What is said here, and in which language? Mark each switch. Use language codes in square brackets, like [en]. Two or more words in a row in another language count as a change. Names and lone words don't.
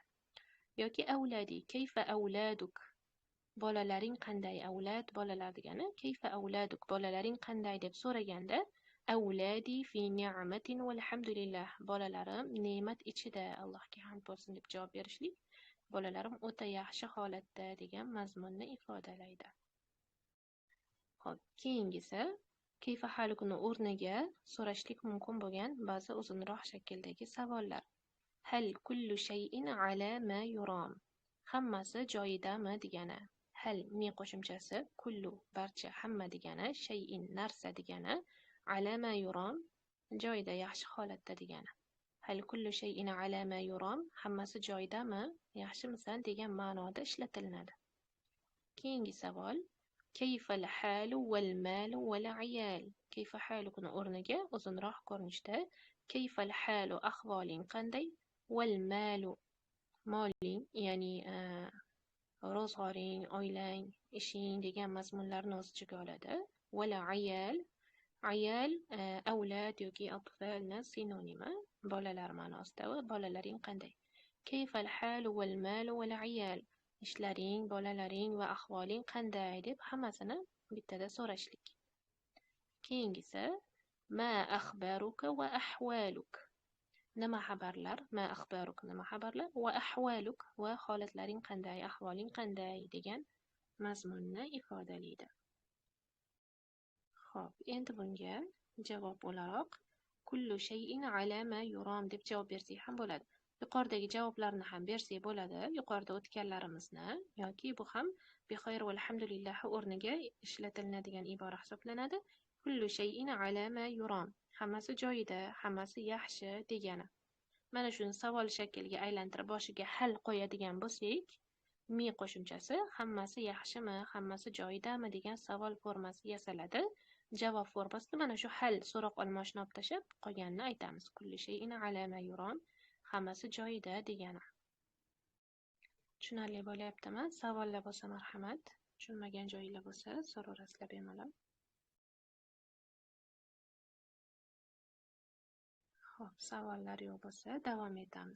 [uz] Yoki avladi, [ar] كيف أولادك, [uz] bolalaring qanday, avlad bolalar degani [ar] كيف أولادك, [uz] bolalaring qanday deb so'raganda [ar] أولادي في نعمة والحمد لله, [uz] bolalarim ne'mat ichida, Allohga hamd bo'lsin deb javob berishlik bolalarim o'ta yaxshi holatda degan mazmunni ifodalaydi. Xo'p, keyingisi [ar] كيف حالك [uz] o'rniga so'rashlik mumkin bo'lgan ba'zi uzunroq shakldagi savollar. [ar] هل كل شيء على ما يرام, [uz] hammasi joyidami degani. Hal mi qo'shimchasi, kullu barcha, hamma degani, shay'in narsa degani, [ar] على ما يرام [uz] joyida, yaxshi holatda degani. [ar] هل كل شيء على ما يرام, [uz] hammasi joyidami, yaxshimisan degan ma'noda ishlatilinadi. Keyingi savol [ar] كيف الحال والمال والعيال. كيف حالك [uz] o'rniga uzunroq ko'rinishda [ar] كيف الحال [uz] ahvoling qanday, [ar] والمال [uz] moling, ya'ni ro'zg'oring, oilang, ishing degan mazmunlarni o'z ichiga oladi. [ar] والعيال, [uz] ayal avlad yoki atfalni sinonimi, bolalar ma'nosida va bolalaring qanday. [ar] كيف الحال والمال والعيال. [uz] ishlaring, bolalaring va ahvoling qanday deb hammasini bittada so'rashlik. [ar] Keyingisi ما أخبارك وأحوالك. [uz] Nima xabarlar? [ar] ما أخبارك [uz] nima xabarlar? [ar] وأحوالك [uz] va holatlaring qanday, ahvoling qanday degan mazmunni ifodalaydi. Xo'p, endi bunga javob o'laroq [ar] كل شيء على ما يرام [uz] deb javob bersak ham bo'ladi. Yuqoridagi javoblarni ham bersak bo'ladi, yuqorida o'tganlarimizni yoki bu ham [ar] بخير والحمد لله [uz] o'rniga ishlatilinadigan ibora hisoblanadi. [ar] كل شيء على ما يرام. [uz] Hammasi joyida, hammasi yaxshi degani. Mana shuni savol shakliga aylantirib boshiga hal qo'yadigan bo'lsak, mi qo'shimchasi hammasi yaxshimi, hammasi joyidami degan savol formasi yasaladi. Javob formasida mana shu hal so'roq olmochni olib tashlab qolganini aytamiz. [ar] كل شيء على ما يرام. [uz] Hammasi joyida degani. Tushunarli bo'lyaptimi? Savollar bo'lsa marhamat. Tushunmagan joyinglar bo'lsa so'raverasizlar bemalol. Xo'p, savollar yo'q bo'lsa davom etamiz.